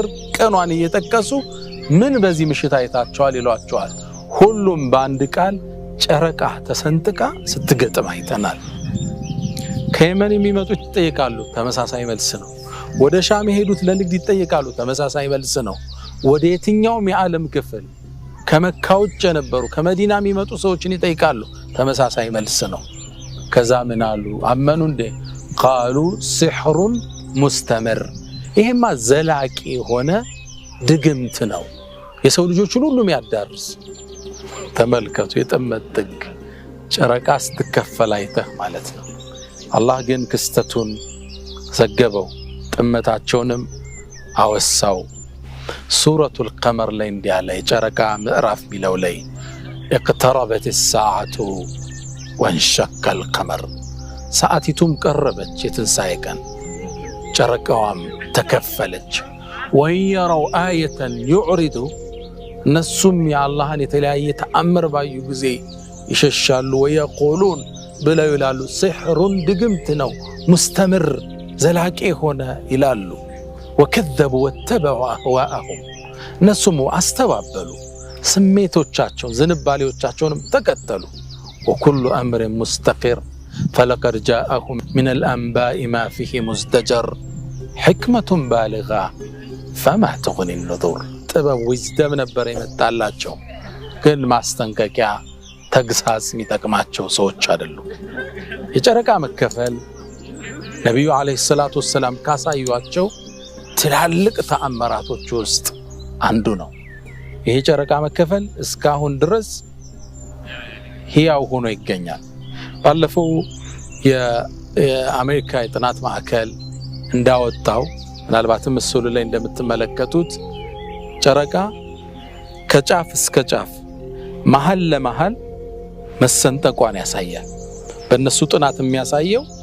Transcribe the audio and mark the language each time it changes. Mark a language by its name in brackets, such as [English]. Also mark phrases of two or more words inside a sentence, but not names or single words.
[Amharic] ቀኗን እየጠቀሱ ምን በዚህ ምሽት አይታቸዋል ይሏቸዋል። ሁሉም በአንድ ቃል ጨረቃ ተሰንጥቃ ስትገጥም አይተናል። ከየመን የሚመጡት ይጠይቃሉ፣ ተመሳሳይ መልስ ነው። ወደ ሻም የሄዱት ለንግድ ይጠይቃሉ፣ ተመሳሳይ መልስ ነው። ወደ የትኛውም የዓለም ክፍል ከመካ ውጭ የነበሩ ከመዲና የሚመጡ ሰዎችን ይጠይቃሉ፣ ተመሳሳይ መልስ ነው። ከዛ ምን አሉ? አመኑ እንዴ? [Arabic] قالوا سحر مستمر [Amharic] ይሄማ ዘላቂ ሆነ ድግምት ነው የሰው ልጆችን ሁሉ የሚያዳርስ ተመልከቱ የጥመት ጥግ ጨረቃ ስትከፈል አይተህ ማለት ነው አላህ ግን ክስተቱን ዘገበው ጥመታቸውንም አወሳው ሱረቱል ቀመር ላይ እንዲያለ የጨረቃ ምዕራፍ ሚለው ላይ [Arabic] اقتربت الساعة وانشق القمر [Amharic] ሰዓቲቱም ቀረበች የትንሣኤ ቀን ጨረቃዋም ተከፈለች [Arabic] وإن يروا آية يعرضوا [Amharic] እነሱም የአላህን የተለያየ ተአምር ባዩ ጊዜ ይሸሻሉ ወየቁሉን ብለው ይላሉ ሲሕሩን ድግምት ነው ሙስተምር ዘላቂ ሆነ ይላሉ [Arabic] وكذبوا واتبعوا أهواءهم [Amharic] እነሱም አስተባበሉ ስሜቶቻቸውን ዝንባሌዎቻቸውንም ተከተሉ [Arabic] وكل أمر مستقر فلقد جاءهم من الأنباء ما فيه مزدجر حكمة بالغة فما تغني النذور [Amharic] ጥበብ ዊዝደም ነበር የመጣላቸው ግን ማስጠንቀቂያ ተግሳጽ የሚጠቅማቸው ሰዎች አይደሉም የጨረቃ መከፈል ነብዩ [Arabic] عليه الصلاة والسلام [Amharic] ካሳዩአቸው ትላልቅ ተአምራቶች ውስጥ አንዱ ነው ይሄ ጨረቃ መከፈል እስካሁን ድረስ ሕያው ሆኖ ይገኛል ባለፈው የአሜሪካ የጥናት ማዕከል እንዳወጣው ምናልባትም ምስሉ ላይ እንደምትመለከቱት ጨረቃ ከጫፍ እስከ ጫፍ መሃል ለመሃል መሰንጠቋን ያሳያል በእነሱ ጥናት የሚያሳየው